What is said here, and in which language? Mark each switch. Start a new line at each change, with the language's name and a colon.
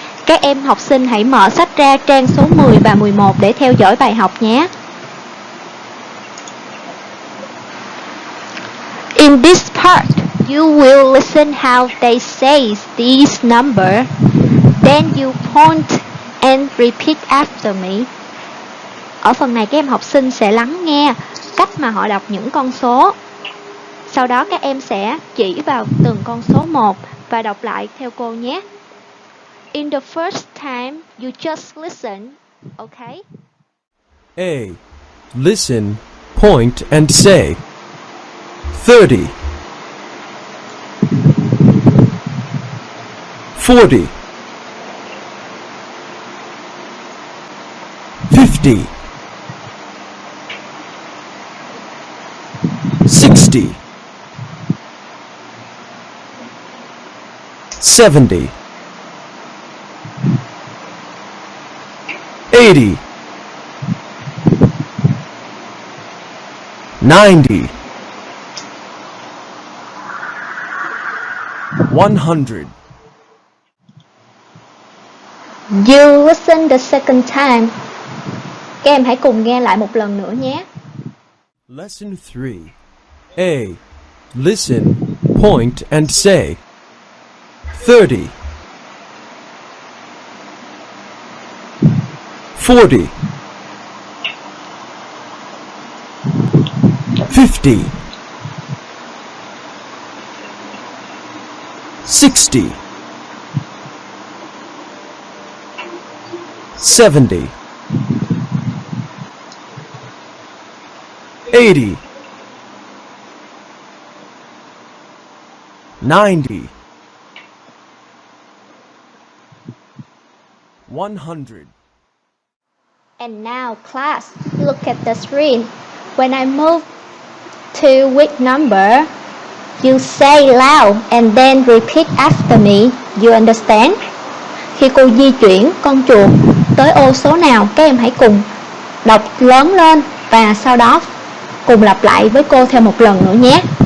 Vietnamese: Các em học sinh hãy mở sách ra trang số 10 và 11 để theo dõi bài học nhé.
English: In this part, you will listen how they say these numbers. Then you point and repeat after me.
Vietnamese: Ở phần này các em học sinh sẽ lắng nghe cách mà họ đọc những con số. Sau đó các em sẽ chỉ vào từng con số một và đọc lại theo cô nhé.
English: In the first time, you just listen, okay? A. Listen, point, and say. 30 40 50 60 70 80 90 100 You listen the second time.
Vietnamese: Các em hãy cùng nghe lại một lần nữa nhé.
English: Lesson 3. A. Listen, point, and say. 30 40 50 60 70 80 90 100 And now, class, look at the screen. When I move to which number, you say loud and then repeat after me. You understand?
Vietnamese: Khi cô di chuyển con chuột tới ô số nào, các em hãy cùng đọc lớn lên và sau đó cùng lặp lại với cô thêm một lần nữa nhé.